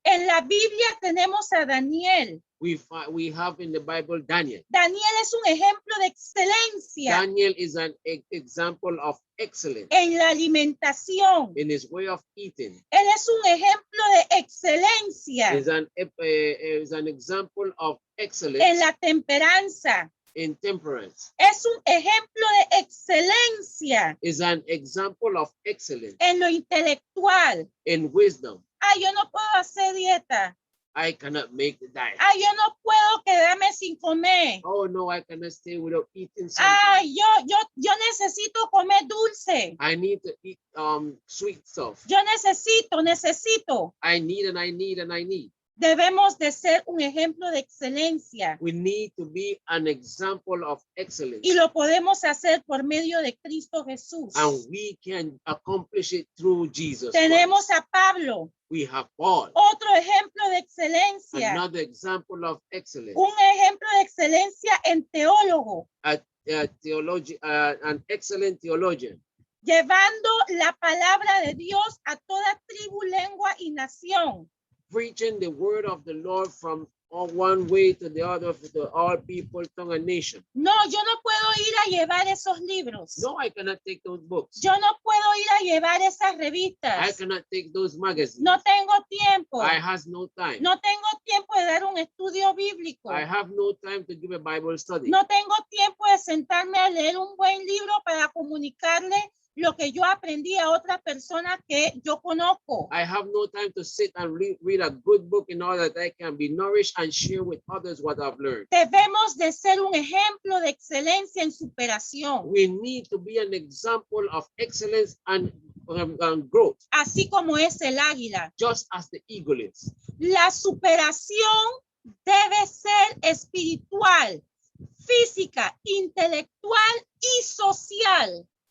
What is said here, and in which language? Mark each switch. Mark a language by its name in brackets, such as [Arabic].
[Spanish] En la Biblia tenemos a Daniel. [English] We have in the Bible Daniel. [Spanish] Daniel es un ejemplo de excelencia [English] Daniel is an example of excellence [Spanish] en la alimentación. [English] in his way of eating. [Spanish] Él es un ejemplo de excelencia [English] Is an example of [Spanish] en [English] excellence [Spanish] la temperanza. [English] in temperance. [Spanish] Es un ejemplo de excelencia [English] Is an example of excellence [Spanish] en lo intelectual. [English] in wisdom. [Spanish] Ah, yo no puedo hacer dieta. [English] I cannot make the diet. [Spanish] Ah, yo no puedo quedarme sin comer. [English] Oh no, I cannot stay without eating something. [Spanish] Ah, yo necesito comer dulce. [English] I need to eat sweet stuff. [Spanish] Yo necesito. [English] I need and I need and I need. [Spanish] Debemos de ser un ejemplo de excelencia [English] We need to be an example of excellence. [Spanish] y lo podemos hacer por medio de Cristo Jesús. [English] And we can accomplish it through Jesus [Spanish] Tenemos [English] Christ. [Spanish] a Pablo, [English] We have Paul, [Spanish] otro ejemplo de excelencia, [English] another example of excellence. [Spanish] un ejemplo de excelencia en teólogo, [English] An excellent theologian, [Spanish] llevando la palabra de Dios a toda tribu, lengua y nación. [English] preaching the word of the Lord from one way to the other to all people, tongue, and nation. [Spanish] No, yo no puedo ir a llevar esos libros. [English] No, I cannot take those books. [Spanish] Yo no puedo ir a llevar esas [English] I [Spanish] revistas. [English] cannot take those magazines. [Spanish] No tengo tiempo. [English] I have no time. [Spanish] No tengo tiempo de dar un estudio bíblico. [English] I have no time to give a Bible study. [Spanish] No tengo tiempo de sentarme a leer un buen libro para comunicarle lo que yo aprendí a otra persona que yo conozco. [English] I have no time to sit and read a good book in order that I can be nourished and share with others what I've learned. [Spanish] Debemos de ser un ejemplo de excelencia en superación, [English] We need to be an example of excellence and growth, [Spanish] así como es el águila. [English] just as the eagle is. [Spanish] La superación debe ser espiritual, física, intelectual y social.